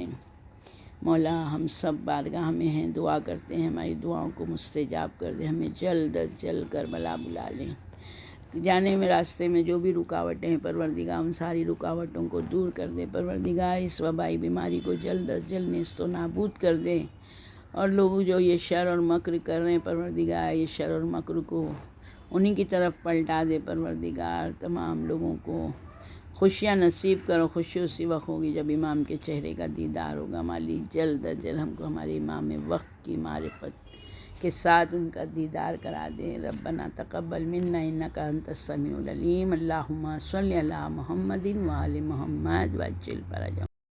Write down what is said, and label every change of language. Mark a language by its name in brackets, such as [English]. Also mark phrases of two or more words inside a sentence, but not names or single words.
[Urdu] مولا ہم سب بارگاہ میں ہیں، دعا کرتے ہیں ہماری دعاؤں کو مستجاب کر دے، ہمیں جلد از جلد کربلا بلا لیں۔ جانے میں راستے میں جو بھی رکاوٹیں ہیں پروردگار ان ساری رکاوٹوں کو دور کر دے، پروردگار اس وبائی بیماری کو جلد از جلد نیست و نابود کر دے، اور لوگ جو یہ شر اور مکر کر رہے ہیں پروردگار یہ شر اور مکر کو انہی کی طرف پلٹا دے پروردگار، تمام لوگوں کو خوشیاں نصیب کرو۔ خوشی اسی وقت ہوگی جب امام کے چہرے کا دیدار ہوگا۔ مالک جلد از جلد ہم کو ہمارے امام وقت کی معرفت کے ساتھ ان کا دیدار کرا دے۔ [Arabic] ربنا تقبل منا انک انت السمیع العلیم، اللہم صلی علی محمد و آل محمد وعجل فرجهم۔